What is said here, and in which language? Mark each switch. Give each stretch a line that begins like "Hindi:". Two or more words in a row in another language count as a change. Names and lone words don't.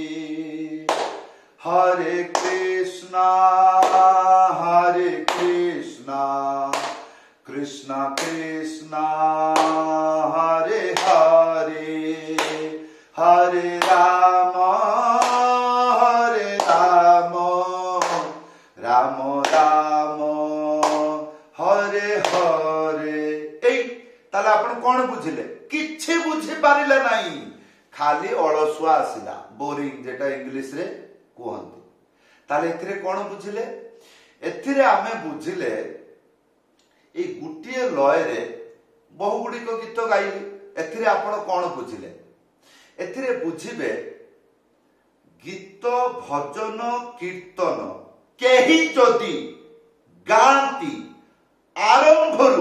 Sanskrit: हरे कृष्णा कृष्णा कृष्णा हरे हरे हरे राम राम राम हरे हरे।
Odia: ତାଲେ ଆପଣ କଣ ବୁଝିଲେ କିଛି ବୁଝି ପାରିଲେ ନାହିଁ ଖାଲି ଅଳସୁଆ ଆସିଲା ବୋରିଂ ଯେଉଁଟା ଇଂଲିଶ ରେ କହନ୍ତି। ତାଲେ ଏଥିରେ କଣ ବୁଝିଲେ ଏଥିରେ ଆମେ ବୁଝିଲେ ଏ ଗୋଟିଏ ଲୟ ରେ ବହୁ ଗୁଡ଼ି କୋ ଗୀତ ଗାଇଲି ଏଥିରେ ଆପଣ କଣ ବୁଝିଲେ ଏଥିରେ ବୁଝିବେ ଗୀତ ଭଜନ କୀର୍ତ୍ତନ କେହି ଯଦି ଗାଆନ୍ତି ଆରମ୍ଭରୁ